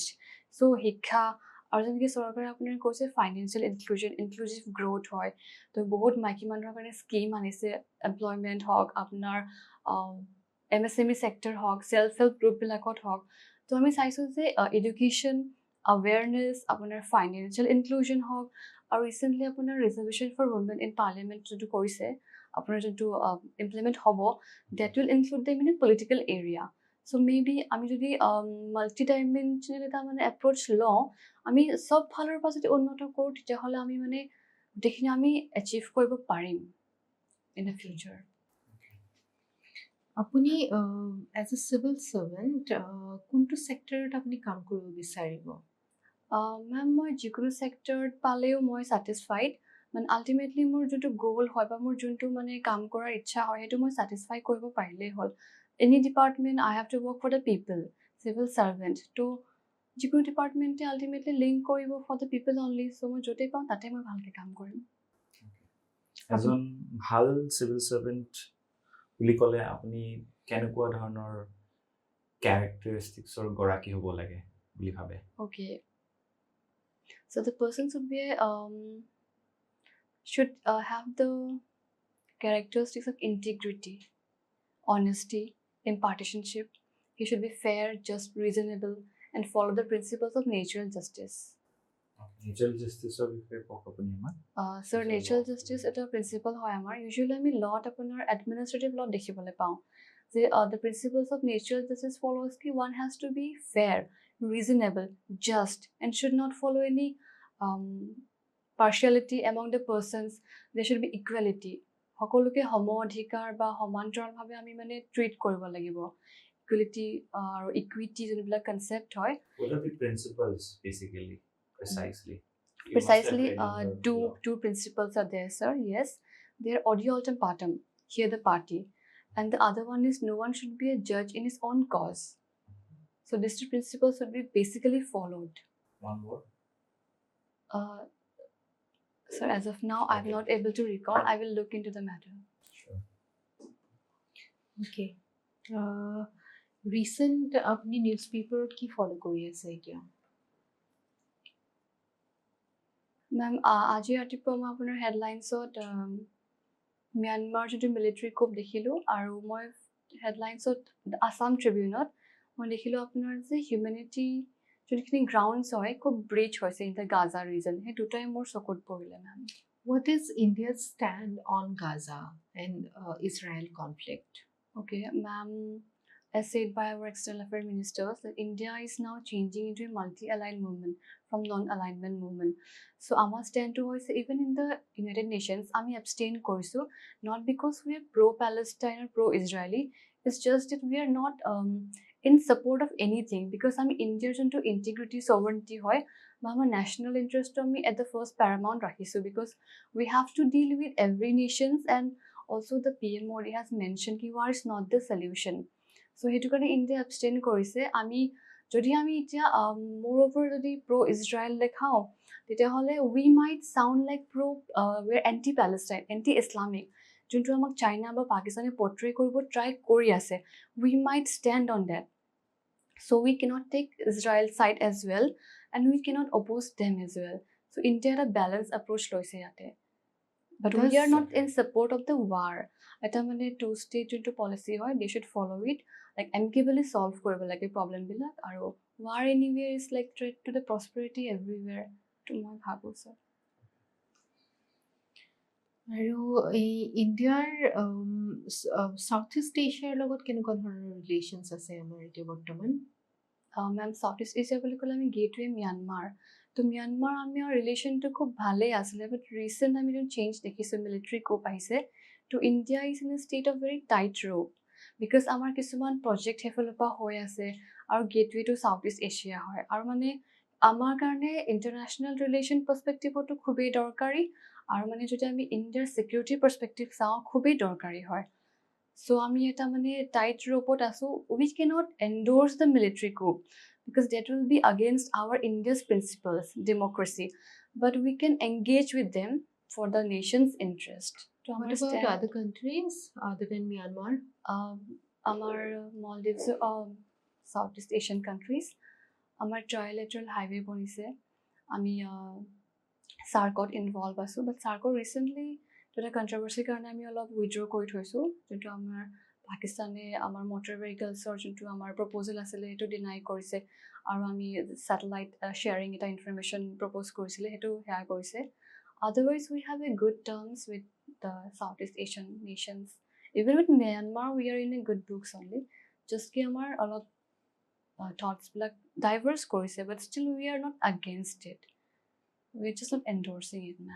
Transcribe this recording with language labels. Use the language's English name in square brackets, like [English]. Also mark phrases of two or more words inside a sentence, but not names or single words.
[Assamese] চ' শিক্ষা আৰু যেনেকৈ চৰকাৰে আপোনাৰ কৈছে [English] financial inclusive growth [Assamese] হয়, তো বহুত মাইকী মানুহৰ কাৰণে স্কিম আনিছে, এমপ্লয়মেণ্ট হওক, আপোনাৰ MSME ছেক্টৰ হওক, [English] self help [Assamese] গ্ৰুপবিলাকত হওক। তো আমি চাইছোঁ যে [English] education awareness, [Assamese] আপোনাৰ [English] financial inclusion [Assamese] হওক, আৰু recently আপোনাৰ [English] reservation for women in parliament [Assamese] যোনটো কৰিছে, আপোনাৰ যোনটো implement হ'ব, [English] that will include the political area. So maybe আমি যদি multi-dimensional এটা মানে approach লওঁ, আমি সব ফালৰ পৰা যদি উন্নত কৰোঁ, তেতিয়াহ'লে আমি মানে গোটেইখিনি আমি achieve কৰিব পাৰিম in the future. [Assamese] আপুনি [English] as a civil servant [Assamese] কোনটো ছেক্টৰত আপুনি কাম কৰিব বিচাৰিব? মেম মই যিকোনো ছেক্টৰত পালেও মই ছেটিছফাইড, মানে আল্টিমেটলি মোৰ যোনটো গ'ল হয় বা মোৰ যোনটো মানে কাম কৰাৰ ইচ্ছা হয় সেইটো মই ছেটিছফাই কৰিব পাৰিলেই হ'ল। [English] any department I have to work for the people, civil servant, [Assamese] ত' যিকোনো ডিপাৰ্টমেণ্টে [English] ultimately link [Assamese] কৰিব [English] for the people only, [Assamese] চ' মই য'তেই পাওঁ তাতে মই ভালকৈ কাম কৰিম। এজন ভাল চিভিল চাৰ্ভেণ্ট বুলি ক'লে আপুনি কেনেকুৱা ধৰণৰ কেৰেক্টাৰিষ্টিক্সৰ গৰাকী হ'ব লাগে বুলি ভাবে? [English] Okay. So the person should have the characteristics of integrity, honesty, impartisanship. He should be fair, just, reasonable, and follow the principles of natural justice. Natural justice [Assamese] or বিষয়ে কওক আপুনি আমাক। [English] Sir, natural justice [Assamese] এটা principle হয় আমাৰ। Usually আমি lot আপোনাৰ administrative law দেখিবলৈ পাওঁ যে [English] the principles of natural justice follows ki one has to be fair, reasonable, just, and should not follow any partiality among the persons. There should be equality. [Assamese] সকলোকে সম অধিকাৰ বা সমান্তৰালভাৱে আমি মানে ট্ৰিট কৰিব লাগিব। ইকুৱেলিটি আৰু ইকুইটি যোনবিলাক কনচেপ্ট হয়। [English] What are the principles basically, precisely? Two principles are there, sir. Yes, they're audio altum partum, hear the party, and the other one is no one should be a judge in his own cause. So these two principles should be basically followed. One word? Sir, as of now, I'm not able to recall. I will look into the matter. Sure. [Assamese] Okay. Recent আপনি নিউজপেপাৰত কি ফলো কৰি আছে এতিয়া? মেম আজি ৰাতিপুৱা মই আপোনাৰ হেডলাইনছত ম্যানমাৰ যোনটো [English] military coup [Assamese] দেখিলোঁ, আৰু মই হেডলাইনছত আছাম ট্ৰিবিউনত মই দেখিলোঁ আপোনাৰ যে হিউমেনিটি যোনখিনি গ্ৰাউণ্ডছ হয় খুব ব্ৰিচ হৈছে [English] in the Gaza region, [Assamese] সেই দুটাই মোৰ চকুত পৰিলে মেম। [English] What is India's stand on Gaza and Israel conflict? Okay, ma'am, as said by our external affairs ministers, that India is now changing into a multi-aligned movement from non-alignment movement. So our stand to is even in the United Nations, we abstain korsu, not because we are pro-Palestine or pro-Israeli. It's just that we are not in support of anything, because India into integrity, sovereignty hoy, but our national interest at the first paramount rakhisu, because we have to deal with every nations, and also the PM Modi has mentioned ki war is not the solution. [Assamese] So হেতু কাৰণে India abstain korise. যদি আমি এতিয়া moreover jodi pro Israel লেখাওঁ, তেতিয়াহ'লে [English] we might sound like we're anti Palestine, anti Islamic, [Assamese] যিটো আমাক China ba Pakistan portray koribo try কৰি আছে. [English] We might stand on that. So we cannot take Israel's side as well, and we cannot oppose them as well. So India had a balanced approach [Assamese] লৈছে ইয়াতে. [English] But we are not in support of the war. [Assamese] এটা মানে [English] two-state into policy hoy, they should follow it, like amicably solve [Assamese] কৰিব লাগে [English] problem [Assamese] বিলাক, আৰু [English] war anywhere is like threat to the prosperity everywhere [Assamese] তো মই ভাবোঁ, [English] sir. [Assamese] আৰু এই ইণ্ডিয়াৰ সাউথ ইষ্ট এছিয়াৰ লগত কেনেকুৱা ধৰণৰ ৰিলেশ্যনছ আছে আমাৰ এতিয়া বৰ্তমান? মেম সাউথ ইষ্ট এছিয়া বুলি ক'লে আমি গেটৱে ম্যানমাৰ, তো ম্যানমাৰ আমাৰ ৰিলেশ্যনটো খুব ভালেই আছিলে, [English] but recent [Assamese] আমি চেঞ্জ দেখিছোঁ, [English] military coup [Assamese] আহিছে, তো [English] India is in a state of very tight rope, [Assamese] বিকজ আমাৰ কিছুমান প্ৰজেক্ট সেইফালৰ পৰা হৈ আছে, আৰু গেটৱেটো সাউথ ইষ্ট এছিয়া হয়, আৰু মানে আমাৰ কাৰণে [English] international relation [Assamese] পাৰ্চপেক্টিভতো খুবেই দৰকাৰী, আৰু মানে যদি আমি ইণ্ডিয়াৰ [English] security perspective [Assamese] চাওঁ খুবেই দৰকাৰী হয়। So আমি এটা মানে টাইট ৰোপত আছো, [English] we cannot endorse the military coup because that will be against our India's principles, democracy, but we can engage with them for the nation's interest. To What about other countries other than Myanmar? Our Maldives, Southeast Asian countries, our trilateral highway [Assamese] বনাইছে, আমি [English] SARCত involved asu, but SARCত recently to the controversy [Assamese] কাৰণে আমি অলপ [English] withdraw [Assamese] কৰি থৈছোঁ, যিটো আমাৰ পাকিস্তানে আমাৰ মটৰ ভেহিকলছৰ যোনটো আমাৰ প্ৰপ'জেল আছিলে সেইটো ডিনাই কৰিছে আৰু আমি ছেটেলাইট শ্বেয়াৰিং এটা ইনফৰমেশ্যন প্ৰপ'জ কৰিছিলে সেইটো সেয়া কৰিছে [English] otherwise we have a good terms with the Southeast Asian nations even with Myanmar we are in a good books only just ki [Assamese] আমাৰ অলপ [English] thoughts bilak diverse korise but still we are not against it we're just not endorsing it ma'am.